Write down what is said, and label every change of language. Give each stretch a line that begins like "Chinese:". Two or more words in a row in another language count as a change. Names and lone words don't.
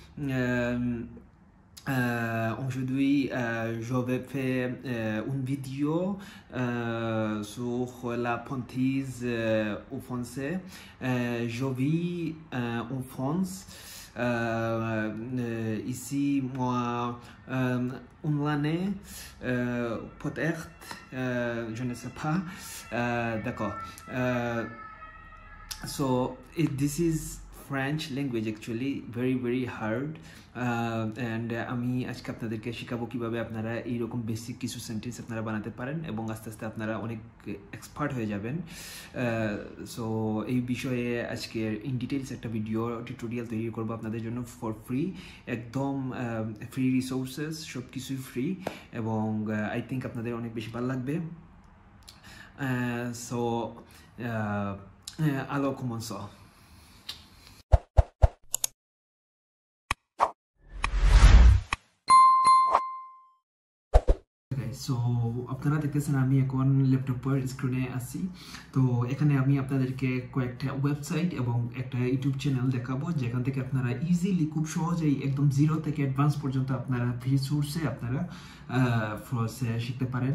French: Aujourd'hui, je vais faire une vidéo sur l'apprentissage au français. Je vis en France. Ici, moi, une année, peut-être, je ne sais pas. D'accord.
English: So this is French language actually very hard and
Bangla: আমি আজকে আপনাদেরকে শেখাবো কিভাবে আপনারা এইরকম বেসিক কিছু সেন্টেন্স আপনারা বানাতে পারেন এবং আস্তে আস্তে আপনারা অনেক এক্সপার্ট হয়ে যাবেন। সো এই বিষয়ে আজকে
English: in details
Bangla: একটা
English: video tutorial
Bangla: তৈরি করব আপনাদের জন্য
English: for free,
Bangla: একদম
English: free resources,
Bangla: সব কিছুই ফ্রি এবং
English: I think
Bangla: আপনাদের অনেক বেশি ভালো লাগবে।
French: সো alors commençons.
Bangla: সো আপনারা দেখতেছেন আমি এখন ল্যাপটপের স্ক্রিনে আছি। তো এখানে আমি আপনাদেরকে কয়েকটা ওয়েবসাইট এবং একটা ইউটিউব চ্যানেল দেখাবো যেখান থেকে আপনারা ইজিলি খুব সহজেই একদম জিরো থেকে অ্যাডভান্স পর্যন্ত আপনারা ফ্রি সোর্সে আপনারা ফ্রসে শিখতে পারেন।